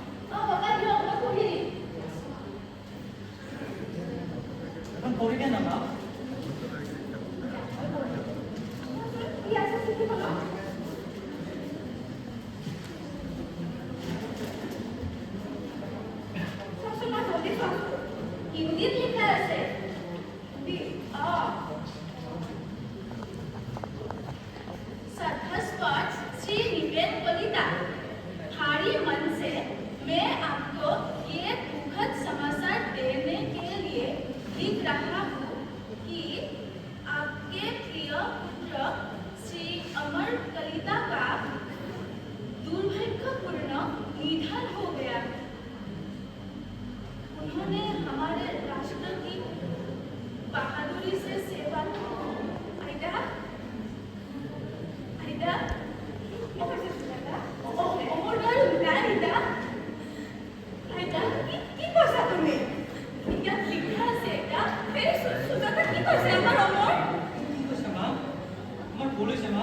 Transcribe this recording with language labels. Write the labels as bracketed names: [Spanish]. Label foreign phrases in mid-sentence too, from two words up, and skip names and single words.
[Assamese] এখন পঢ়ি দিয়া না মা। কি আছে চিঠিখনত? চাচোন মা, জলদি চাচোন। হিন্দীত লিখা আছে। [Hindi] सदस्पर्श श्री निवेद कलिता, भारी मन से मैं आपको ये दुखद समाचार देने के लिए लिख रहा हूँ कि आपके प्रिय पुत्र श्री अमर कलिता का दुर्भाग्यपूर्ण निधन हो गया। उन्होंने हमारे राष्ट्र की बहादुरी से सेवा की। [Assamese] আইতা, কি কৈছে সুজাতা? কি কৈছা তুমি? সুজাতা কি কৈছে আমাৰ অমৰ? কি কৈছে মা? তোমাৰ ভুল হৈছে মা।